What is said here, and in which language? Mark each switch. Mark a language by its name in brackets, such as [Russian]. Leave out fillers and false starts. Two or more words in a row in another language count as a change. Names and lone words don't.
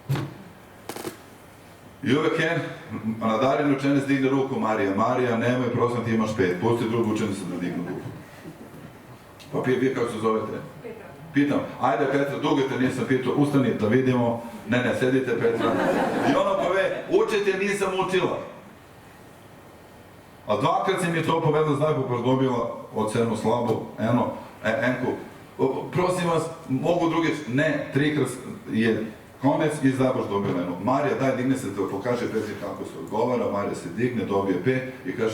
[Serbian] I uvek je nadarjen učenec digne ruku, Marija, nemoj, prosim, ti imaš 5, pusti drugu učenicu da dignu ruku. Pa vi kako se zovete? Petra. Pitam, ajde Petra, dugo te nisam pitao, ustani da vidimo. Ne, sedite Petra. [Slovenian] I ona pove, učite nisam učila. A dvakrat si mi je to povedal, zdaj bo pa dobila oceno slabo, enko. Prosim vas, mogo drugič, ne, trikrat je konec in zdaj boš dobila eno. Marja, daj, digne se, da pokaže Petri, kako se odgovara, Marja se digne, dobije 5 in kaže,